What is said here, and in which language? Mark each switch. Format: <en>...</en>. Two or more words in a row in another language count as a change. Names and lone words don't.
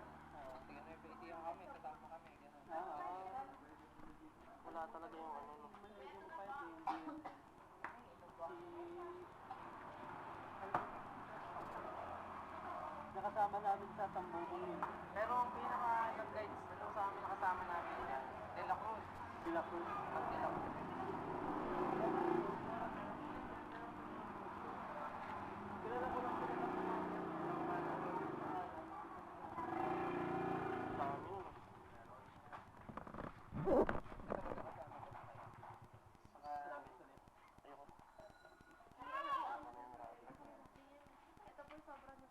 <tl>Tingnan mo yung kami. Kasama kami. Wala talaga yung ano. Nakasama namin sa Tambukong yun. Pero ang pinaka-guides, nakasama namin yan. De La Cruz. De La Cruz. At De La Cruz. Kilala ko lang sila. Ito po sobra niyo.</tl>